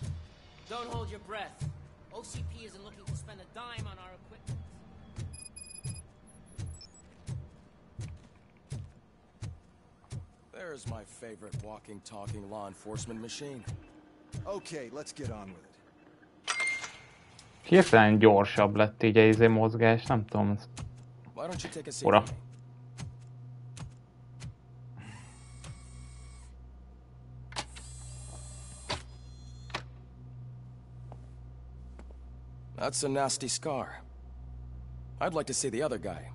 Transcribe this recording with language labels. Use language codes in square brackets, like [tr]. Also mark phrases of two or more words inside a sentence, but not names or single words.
[en] Don't hold your breath. OCP isn't looking to spend a dime on our equipment. There's my favorite walking, talking law enforcement machine. Okay, let's get on with it. [hu] Hirtelen gyorsabb lett így a mozgás, nem tudom. [en] Why don't you take a seat? Ura. That's a nasty scar. I'd like to see the other guy.